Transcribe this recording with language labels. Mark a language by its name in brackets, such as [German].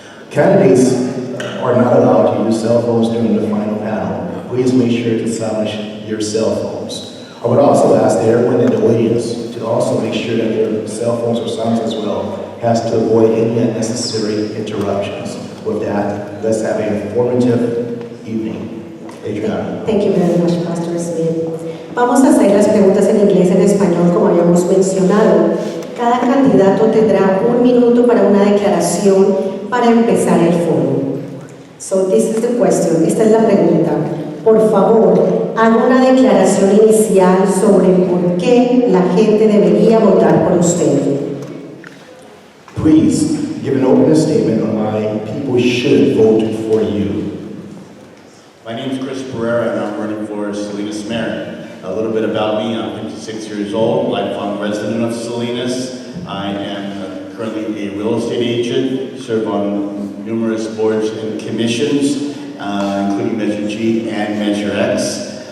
[English] Candidates are not allowed to use cell phones during the final panel. Please make sure to silence your cell phones. I would also ask everyone in the audience to also make sure that their cell phones are silenced as well, as to avoid any unnecessary interruptions. With that, let's have an informative evening. Adriana. Thank you very much, Pastor Smith. [Spanish] Vamos a hacer las preguntas en inglés y en español, como habíamos comisionado, cada candidato tendrá 1 minuto para una declaración para empezar el foro. [English] So this is the question. [Spanish] Esta es la pregunta. Por favor, haga una declaración inicial sobre por qué la gente debería votar por usted. [English] Please give an opening statement on why people should vote for you. My name is Chris Pereira and I'm running for Salinas Mayor. A little bit about me, I'm 56 years old, lifelong resident of Salinas. I am currently a real estate agent, serve on numerous boards and commissions, including Measure G and Measure X.